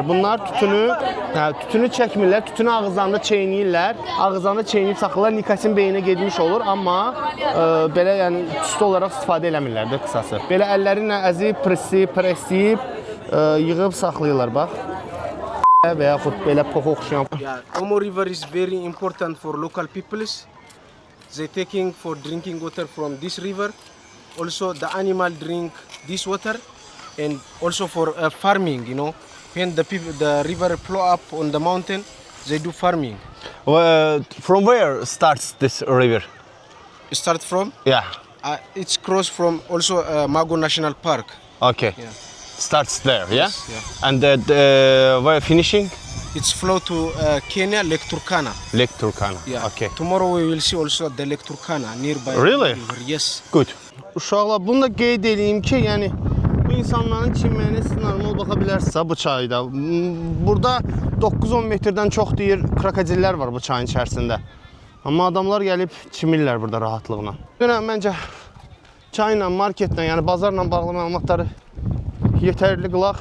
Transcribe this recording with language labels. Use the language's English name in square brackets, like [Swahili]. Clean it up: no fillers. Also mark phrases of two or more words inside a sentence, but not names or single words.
[Azerbaijani] Bunlar tütünü çəkmirlər. Tütünü ağızlarında çeynəyirlər. Ağızlarında çeynəyib saxlayırlar. Nikotin beyninə getmiş olur, amma belə yəni tüstü olaraq istifadə eləmirlər də qısası. Belə əlləri ilə əzib, presləyib, yığıb saxlayırlar bax. Və yaxud belə poxa oxşayan. [English] Yeah, Omo River is very important for local peoples. They taking for drinking water from this river. Also, the animal drink this water, and also for farming. You know, when the river flow up on the mountain, they do farming. From where starts this river? Start from? Yeah. It's cross from also Mago National Park. Okay. Yeah. Starts there, yeah? Yes, yeah. And where finishing? It's flow to Kenya, Lake Turkana. Lake Turkana. Yeah. Okay. Tomorrow we will see also the Lake Turkana nearby. Really? River. Yes. Good. [Azerbaijani] Uşaqlar, bunu da qeyd edeyim ki, yəni bu insanların çimməyinə siz normal baxa bilərsiniz bu çayda. Burada 9-10 metrdən çox deyir krokodillər var bu çayın içərisində. Amma adamlar gəlib çimirlər burada rahatlıqla. Məncə çayla, marketlə, yəni bazarla bağlı məlumatları yetərli qılaq.